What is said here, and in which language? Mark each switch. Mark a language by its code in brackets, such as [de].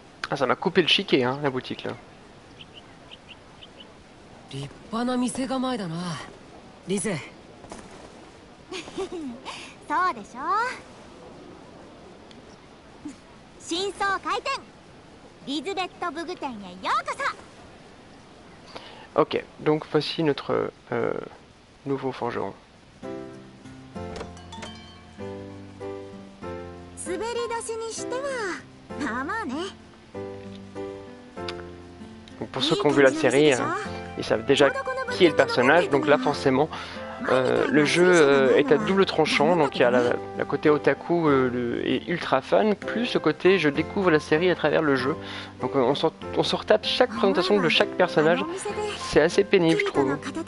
[fr] Ah, ça m'a coupé le chiquet, hein, la boutique là. [ja] 立派な店構えだなリゼ。そうでしょ。新装開店、リズベットブグ店へようこそ。 [fr] Ok, donc voici notre nouveau forgeron. [ja] 滑り出しにしてはまあまあね。 [fr] Donc pour ceux qui ont vu la série, ils savent déjà qui est le personnage. Donc là, forcément, le jeu est à double tranchant. Donc il y a la côté otaku et ultra fan, plus le côté je découvre la série à travers le jeu. Donc on se retape chaque présentation de chaque personnage. C'est assez pénible, je trouve.